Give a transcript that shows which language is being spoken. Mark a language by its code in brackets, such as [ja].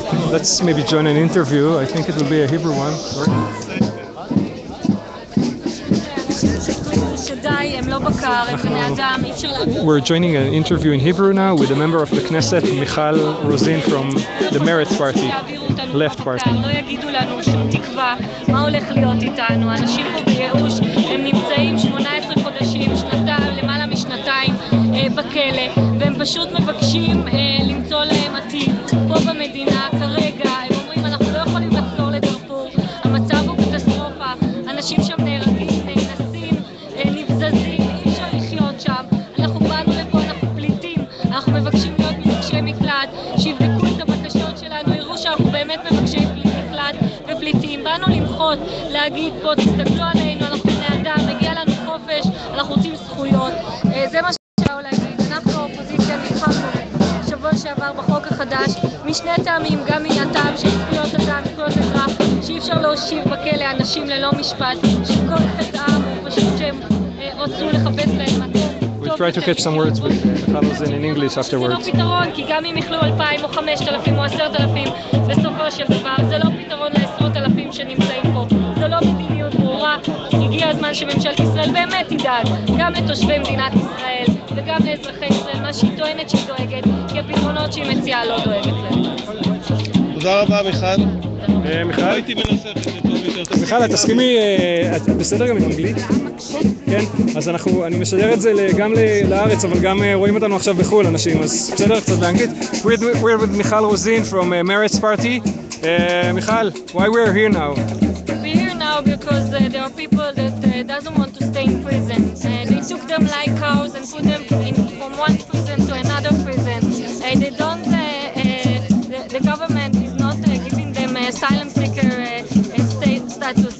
[en] Let's maybe join an interview. I think it will be a Hebrew one. We're joining an interview in Hebrew now with a member of the Knesset, Michal Rosin from the Meretz Party, Left Party. [he] לא יגידו לנו שום תקווה, מה הולך להיות איתנו? אנשים פה בייאוש, הם נמצאים 18 חודשים, למעלה משנתיים בכלא, והם פשוט מבקשים למצוא להם עתיד פה במדינה כרגע. הם אומרים, אנחנו לא יכולים לחזור לדארפור, המצב הוא קטסטרופה, אנשים שם נהרגים, נאנסים, נבזזים, אי אפשר לחיות שם. אנחנו באנו לפה, אנחנו פליטים, אנחנו מבקשים להיות מבקשי מקלט, שיבדקו את הבקשות שלנו, יראו שאנחנו באמת מבקשי מקלט ופליטים. באנו למחות, להגיד פה, תסתכלו עלינו, אנחנו בני אדם, מגיע לנו חופש, אנחנו רוצים זכויות. זה מה שאפשר להגיד. אנחנו האופוזיציה נלחמנו שבוע שעבר בחוק החדש משני טעמים, גם מהטעם של זכויות אדם, זכויות אזרח, שאי אפשר להושיב בכלא אנשים ללא משפט, שכל חטאם הוא פשוט שהם רצו לחפש להם מקום. [en] We'll try to catch some words with Michal Rosin in English afterwards. [he] זה לא פתרון, כי גם אם יכלו 2,000 או 5,000 או 10,000, בסופו של דבר זה לא פתרון לעשרות אלפים שנמצאים פה. זה לא מדיניות ברורה. הגיע הזמן שממשלת ישראל באמת תדאג גם לתושבי מדינת ישראל וגם לאזרחי ישראל, מה שהיא טוענת שהיא דואגת, כי הפתרונות שהיא מציעה לא דואגת להם. תודה רבה, מיכל. מיכל? הייתי מנסה את זה טוב יותר. מיכל, את תסכימי, את בסדר גם עם אנגלית? כן? אז אני משדר את זה גם לארץ, אבל גם רואים אותנו עכשיו בחו"ל אנשים, אז בסדר, קצת באנגלית. [en] We're with Michal Rosin from Meretz Party. Michal, why we're here now? We're here now because there are people that doesn't want to stay in prison. They took them like cows and put them from one prison to another prison. They don't, the government is not giving them asylum seeker status.